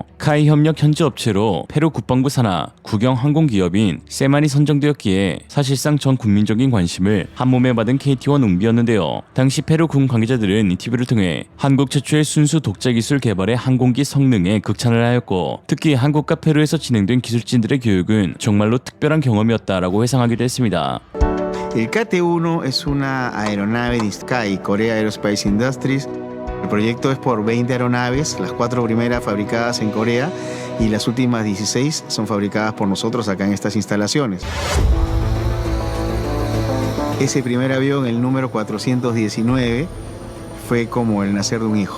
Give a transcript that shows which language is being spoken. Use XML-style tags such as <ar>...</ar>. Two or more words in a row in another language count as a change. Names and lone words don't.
<ko>카이 협력 현지 업체로 페루 국방부 산하 국영 항공기업인 세만이 선정되었기에 사실상 전 국민적인 관심을 한몸에 받은 KT-1 웅비였는데요. 당시 페루 군 관계자들은 이 TV를 통해 한국 최초의 순수 독자 기술 개발의 항공기 성능에 극찬을 하였고, 특히 한국과 페루에서 진행된 기술진들의 교육은 정말로 특별한 경험이었다라고 회상하기도 했습니다.</ko> <es>El KT-1 es una aeronave de Sky, Korea Aerospace Industries. El proyecto es por 20 aeronaves, las 4 primeras fabricadas en Corea y las últimas 16 son fabricadas por nosotros acá en estas instalaciones. Ese primer avión, el número 419, fue como el nacer de un hijo.</es>